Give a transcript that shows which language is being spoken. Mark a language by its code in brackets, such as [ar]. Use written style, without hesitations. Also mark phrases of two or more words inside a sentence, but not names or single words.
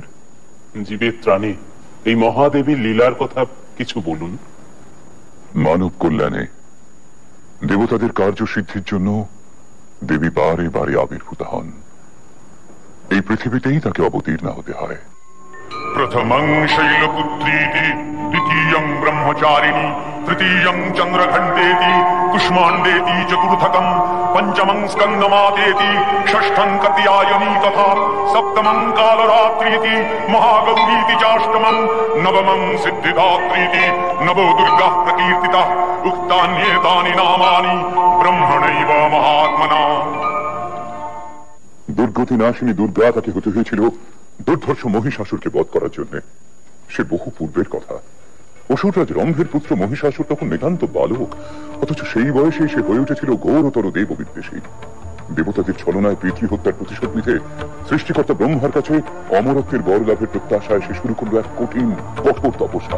[bn] জীবের ত্রাণে এই মহাদেবীর লীলার কথা কিছু বলুন। মানব কল্যাণে দেবতাদের কার্যসিদ্ধির জন্য দেবী বারে বারে আবির্ভূত হন। এই পৃথিবীতেই তাকে অবতীর্ণ হতে হয়। [sa] प्रथमं शैलपुत्रीति, द्वितीयं ब्रह्मचारिणी, तृतीयं चन्द्रघण्टेति, कुष्माण्डेति, चतुर्थकं पञ्चमं स्कन्दमातेति, षष्ठं कत्यायनी तथा सप्तमं कालरात्रीति, महागौरीति चाष्टमं, नवमं सिद्धिदात्रीति, नवो दुर्गाः प्रकीर्तिताः, उक्तान्येतानि नामानि ब्रह्मणैव महात्मना। [bn] দুর্গতি নাশিনী দুর্গা তাকে হতে হয়েছিল দুর্ধর্ষ মহিষাসুরকে বধ করার জন্য। সে বহু পূর্বের কথা। অসুররাজ রম্ভের পুত্র মহিষাসুর তখন নিতান্ত বালক, অথচ সেই বয়সে সে হয়ে উঠেছিল ঘোরতর দেব বিদ্বেষী। দেবতাদের ছলনায় পৃথ্বী হত্যার প্রতিশোধ নিতে সৃষ্টিকর্তা ব্রহ্মার কাছে অমরত্বের বর লাভের প্রত্যাশায় সে শুরু করল এক কঠিন কঠোর তপস্যা।